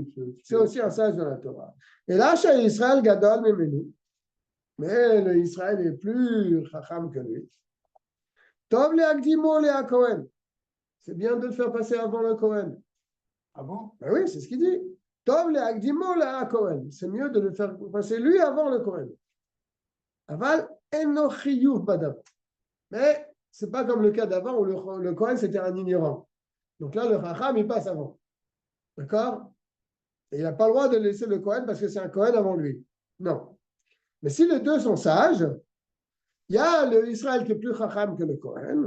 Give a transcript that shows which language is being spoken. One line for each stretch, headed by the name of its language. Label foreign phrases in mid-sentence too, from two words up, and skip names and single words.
French: C'est aussi un sage de la Torah. Et là, chez Israël,
Hebrew: גדול ממנו.
French: Mais le Israël est plus chacham que lui.
Hebrew: טוב להקדימו לכהן.
French: C'est bien de le faire passer avant le Kohen. Ah bon? Ben oui, c'est ce qu'il dit.
Hebrew: טוב להקדימו לכהן.
French: C'est mieux de le faire passer lui avant le Kohen.
Hebrew: אבל אינו חיוב בדבר.
French: Mais c'est pas comme le cas d'avant où le Kohen c'était un ignorant. Donc là, le chacham il passe avant. D'accord? Et il n'a pas le droit de laisser le Kohen parce que c'est un Kohen avant lui. Non. Mais si les deux sont sages, il y a le Israël qui est plus chacham que le Kohen.